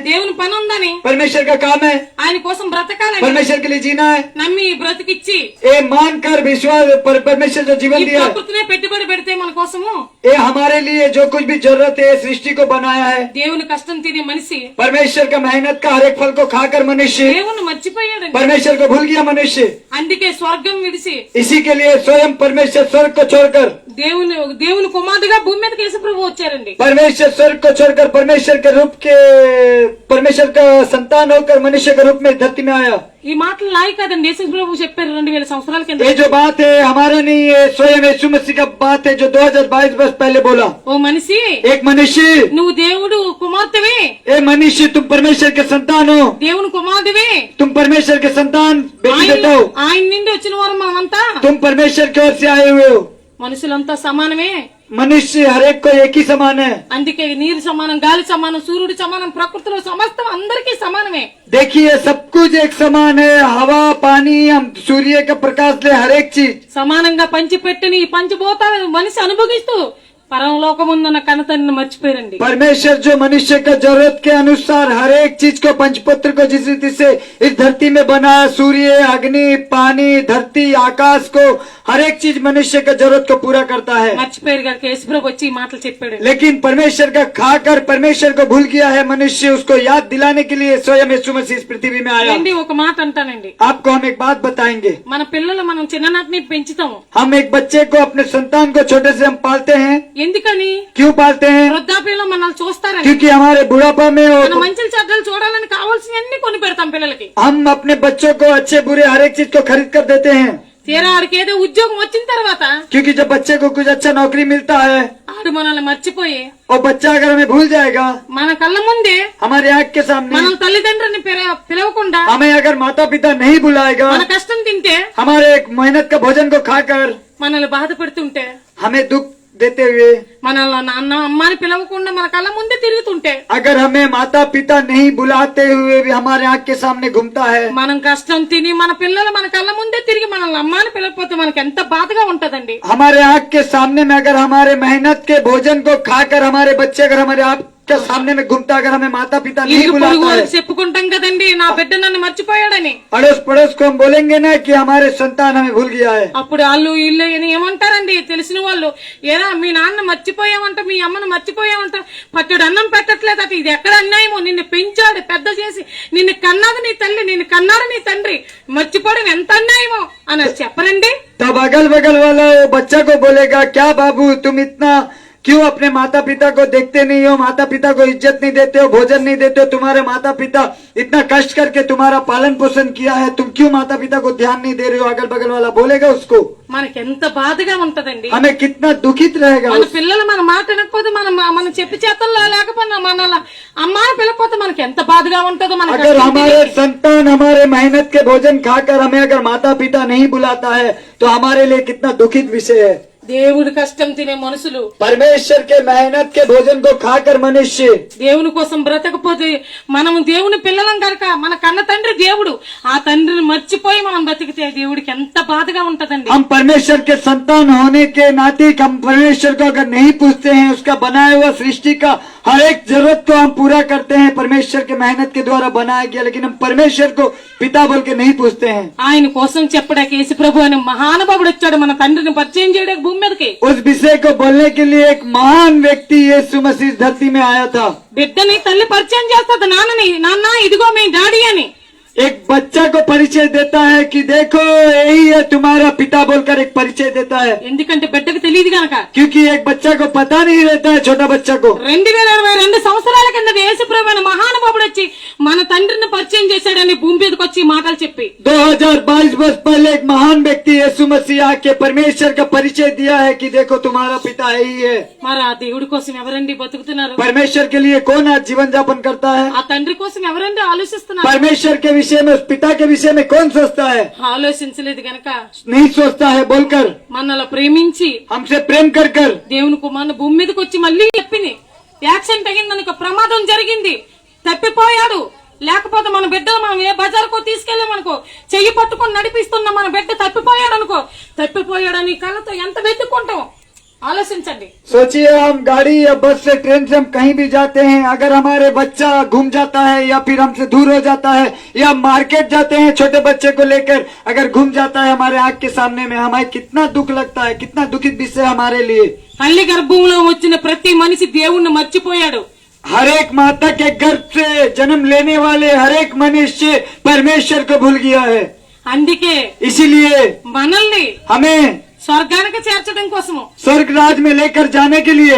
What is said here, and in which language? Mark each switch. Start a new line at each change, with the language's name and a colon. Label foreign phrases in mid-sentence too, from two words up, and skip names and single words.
Telugu: దేవుని పని ఉందని,
Hindi: परमेश्वर का काम है
Telugu: ఆయన కోసం బ్రతకాలని
Hindi: परमेश्वर के लिए जीना है
Telugu: నమ్మి బ్రతికిచ్చి
Hindi: ये मानकर विश्वास परमेश्वर जो जीवन
Telugu: ఈ
Hindi: दिया है
Telugu: ప్రకృతినే పెట్టుబడి పెడితే మన కోసము
Hindi: ये हमारे लिए जो कुछ भी जरूरत है सृष्टि को बनाया है
Telugu: దేవుని కష్టం తినే మనిషి
Hindi: परमेश्वर का मेहनत का हर एक फल को खाकर मनुष्य
Telugu: దేవుని మర్చిపోయాడండి.
Hindi: परमेश्वर को भूल गया मनुष्य
Telugu: అందుకే స్వర్గం విడిచి
Hindi: इसी के लिए स्वयं परमेश्वर स्वर्ग को छोड़कर
Telugu: దేవుని కుమారుడుగా భూమి మీదకి యేసు ప్రభు వచ్చారండి.
Hindi: परमेश्वर स्वर्ग को छोड़कर परमेश्वर के रूप के परमेश्वर का संतान होकर मनुष्य के रूप में धरती में आया
Telugu: ఈ మాటలు నాయి కాదండి, యేసు ప్రభు చెప్పారు 2000 సంవత్సరాల కింద.
Hindi: ये जो बात है हमारा नहीं है स्वयं यीशु मसीह का बात है जो 2022 वर्ष पहले बोला
Telugu: ఓ మనిషి,
Hindi: एक मनुष्य
Telugu: నువ్వు దేవుడు కుమార్తెవే,
Hindi: ए मनुष्य तुम परमेश्वर के संतान हो
Telugu: దేవుని కుమారుడివే,
Hindi: तुम परमेश्वर के संतान बेटी बेटा हो
Telugu: ఆయన నుండి వచ్చిన వారు మనమంతా.
Hindi: तुम परमेश्वर की ओर से आए हुए हो
Telugu: మనుషులంతా సమానమే.
Hindi: मनुष्य हर एक को एक ही समान है
Telugu: అందుకే నీరు సమానం, గాలి సమానం, సూర్యుడు సమానం, ప్రకృతిలో సమస్తం అందరికీ సమానమే.
Hindi: देखिए सब कुछ एक समान है हवा पानी हम सूर्य का प्रकाश ले हर एक चीज
Telugu: సమానంగా పంచిపెట్టిన ఈ పంచభూతాలను మనిషి అనుభవిస్తూ పరలోకముందున్న కనతన్ని మర్చిపోయారండి.
Hindi: परमेश्वर जो मनुष्य का जरूरत के अनुसार हर एक चीज को पंचपुत्र को जिस रीति से इस धरती में बनाया सूर्य अग्नि पानी धरती आकाश को हर एक चीज मनुष्य का जरूरत को पूरा करता है
Telugu: మర్చిపోయారు కనుక యేసుప్రభు వచ్చి ఈ మాటలు చెప్పాడు.
Hindi: लेकिन परमेश्वर का खाकर परमेश्वर को भूल गया है मनुष्य उसको याद दिलाने के लिए स्वयं यीशु मसीह इस पृथ्वी में आया
Telugu: ఏంటి ఒక మాట అంటానండి,
Hindi: आपको हम एक बात बताएंगे
Telugu: మన పిల్లలు మనం చిన్ననాటిని పెంచుతాము.
Hindi: हम एक बच्चे को अपने संतान को छोटे से हम पालते हैं
Telugu: ఎందుకని?
Hindi: क्यों पालते हैं
Telugu: వృద్ధాప్యంలో మనల్ని చూస్తారని,
Hindi: क्योंकि हमारे बुढ़ापा में
Telugu: మన మంచి చెడ్డలు చూడాలని కావాల్సినవన్నీ కొని పెడతాం పిల్లలకి.
Hindi: हम अपने बच्चों को अच्छे बुरे हर एक चीज को खरीद कर देते हैं
Telugu: తీరా ఆడికి ఏదో ఉద్యోగం వచ్చిన తర్వాత
Hindi: क्योंकि जब बच्चे को कुछ अच्छा नौकरी मिलता है
Telugu: ఆడు మనల్ని మర్చిపోయి
Hindi: और बच्चा अगर हमें भूल जाएगा
Telugu: మన కళ్ళ ముందే
Hindi: हमारे आंख के सामने,
Telugu: మన తల్లిదండ్రులని పిలవకుండా
Hindi: हमें अगर माता पिता नहीं बुलाएगा,
Telugu: మన కష్టం తింటే
Hindi: हमारे एक मेहनत का भोजन को खाकर
Telugu: మనల్ని బాధపడుతుంటే
Hindi: हमें दुख देते हुए,
Telugu: మనల్ని నాన్న అమ్మ అని పిలవకుండా మన కళ్ళ ముందే తిరుగుతుంటే
Hindi: अगर हमें माता पिता नहीं बुलाते हुए भी हमारे आंख के सामने घूमता है,
Telugu: మనం కష్టం తిని మన పిల్లలు మన కళ్ళ ముందే తిరిగి మనల్ని అమ్మ అని పిలవకపోతే మనకి ఎంత బాధగా ఉంటదండి.
Hindi: हमारे आंख के सामने में अगर हमारे मेहनत के भोजन को खाकर हमारे बच्चे अगर हमारे आंख के सामने में घूमता, अगर हमें माता पिता नहीं
Telugu: ఇరుగు పొరుగు
Hindi: बुलाता है,
Telugu: వాళ్ళకి చెప్పుకుంటాం కదండి నా బిడ్డ నన్ను మర్చిపోయాడని.
Hindi: अड़ोस पड़ोस को हम बोलेंगे ना कि हमारे संतान हमें भूल गया है,
Telugu: అప్పుడు వాళ్ళు ఇల్లు అని ఏమంటారండి తెలిసిన వాళ్ళు, ఏరా మీ నాన్న మర్చిపోయావంట, మీ అమ్మను మర్చిపోయావంట, పట్టుడు అన్నం పెట్టట్లేదట, ఇది ఎక్కడ అన్యాయమో, నిన్ను పెంచాడు పెద్ద చేసి, నిన్ను కన్నది నీ తల్లి, నిన్ను కన్నాడు నీ తండ్రి, మర్చిపోవడం ఎంత అన్యాయమో అని చెప్పరండి.
Hindi: तब अगल बगल वाला वो बच्चा को बोलेगा, क्या बाबू तुम इतना क्यों अपने माता पिता को देखते नहीं हो, माता पिता को इज्जत नहीं देते हो, भोजन नहीं देते हो, तुम्हारे माता पिता इतना कष्ट करके तुम्हारा पालन पोषण किया है, तुम क्यों माता पिता को ध्यान नहीं दे रहे हो, अगल बगल वाला बोलेगा उसको,
Telugu: మనకి ఎంత బాధగా ఉంటదండి.
Hindi: हमें कितना दुखित रहेगा.
Telugu: మన పిల్లలు మన మాట వినకపోతే మన చెప్పి చేతల్లో లేకపోయినా మన అమ్మాని పిలకపోతే మనకి ఎంత బాధగా ఉంటుందో. మన
Hindi: अगर हमारे संतान हमारे मेहनत के भोजन खाकर हमें अगर माता पिता नहीं बुलाता है तो हमारे लिए कितना दुखित विषय है.
Telugu: దేవుడి కష్టం తినే మనుషులు,
Hindi: परमेश्वर के मेहनत के भोजन को खाकर मनुष्य
Telugu: దేవుని కోసం బ్రతకపోతే, మనం దేవుని పిల్లలం కనుక మన కన్న తండ్రి దేవుడు, ఆ తండ్రిని మర్చిపోయి మనం బ్రతికితే దేవుడికి ఎంత బాధగా ఉంటదండి.
Hindi: हम परमेश्वर के संतान होने के नाते हम परमेश्वर को अगर नहीं पूछते हैं, उसका बनाया हुआ सृष्टि का हर एक जरूरत को हम पूरा करते हैं, परमेश्वर के मेहनत के द्वारा बनाया गया, लेकिन हम परमेश्वर को पिता बोल के नहीं पूछते हैं.
Telugu: ఆయన కోసం చెప్పడానికి యేసు ప్రభు అనే మహానుభావుడు వచ్చాడు మన తండ్రిని పరిచయం చేయడానికి భూమి మీదకి.
Hindi: उस विषय को बोलने के लिए एक महान व्यक्ति यीशु मसीह धरती में आया था.
Telugu: బిడ్డని తల్లి పరిచయం చేస్తుంది నాన్నని, నాన్న ఇదిగో మీ డాడీ అని.
Hindi: एक बच्चा को परिचय देता है कि देखो यही है तुम्हारा पिता बोलकर एक परिचय देता है,
Telugu: ఎందుకంటే బిడ్డకు తెలియదు గనక.
Hindi: क्योंकि एक बच्चा को पता नहीं रहता है, छोटा बच्चा को.
Telugu: 2022 సంవత్సరాల కింద యేసుప్రభు అనే మహానుభావుడు వచ్చి మన తండ్రిని పరిచయం చేశాడని భూమి మీదకి వచ్చి ఈ మాటలు చెప్పి
Hindi: 2022 वर्ष पहले एक महान व्यक्ति यीशु मसीह आके परमेश्वर का परिचय दिया है कि देखो तुम्हारा पिता यही है.
Telugu: మరి ఆ దేవుడి కోసం ఎవరండి బతుకుతున్నారు?
Hindi: परमेश्वर के लिए कौन आज जीवन यापन करता है?
Telugu: ఆ తండ్రి కోసం ఎవరండి ఆలోచిస్తున్నారు?
Hindi: परमेश्वर के विषय में, उस पिता के विषय में कौन सोचता है?
Telugu: ఆలోచించలేదు గనక
Hindi: नहीं सोचता है बोलकर,
Telugu: మనల్ని ప్రేమించి
Hindi: हमसे प्रेम कर कर
Telugu: దేవుని కుమారుని భూమి మీదకి వచ్చి మళ్ళీ చెప్పింది, యాక్సిడెంట్ అయ్యింది, ఒక ప్రమాదం జరిగింది, తప్పిపోయాడు, లేకపోతే మన బిడ్డలు మనం ఏ బజార్కో తీసుకెళ్ళామనుకో, చెయ్యి పట్టుకొని నడిపిస్తున్న మన బిడ్డ తప్పిపోయాడు అనుకో, తప్పిపోయాడని కళ్ళతో ఎంత వెతుక్కుంటాం ఆలోచించండి.
Hindi: सोचिए हम गाड़ी या बस से ट्रेन से हम कहीं भी जाते हैं, अगर हमारे बच्चा घूम जाता है या फिर हमसे दूर हो जाता है, या मार्केट जाते हैं छोटे बच्चे को लेकर अगर घूम जाता है हमारे आंख के सामने में, हमें कितना दुख लगता है, कितना दुखित विषय हमारे लिए.
Telugu: తల్లి గర్భంలో వచ్చిన ప్రతి మనిషి దేవుణ్ణి మర్చిపోయాడు.
Hindi: हर एक माता के गर्भ से जन्म लेने वाले हर एक मनुष्य परमेश्वर को भूल गया है.
Telugu: అందుకే
Hindi: इसीलिए
Telugu: మనల్ని
Hindi: हमें
Telugu: స్వర్గానికి చేర్చడం కోసము,
Hindi: स्वर्ग राज में लेकर जाने के लिए